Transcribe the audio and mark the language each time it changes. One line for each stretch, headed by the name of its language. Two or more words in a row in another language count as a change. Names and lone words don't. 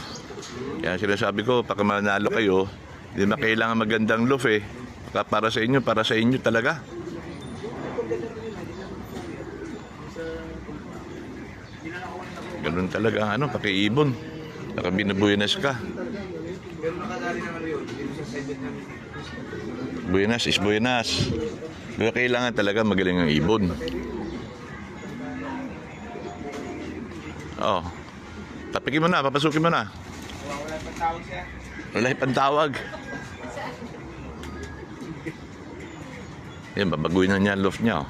Filipino: Yan sinasabi ko, pag manalo kayo, hindi na kailangan magandang loaf, eh. Para sa inyo talaga. Ganun talaga ang pakiibon. Saka binabuenas ka. Buenas is buenas. Pero kailangan talaga magaling ang ibon. Oh. Tapikin mo na, papasukin mo na. Wala pang tawag, sir. Wala pang tawag. Yan, babaguhin na niya ang loft niya.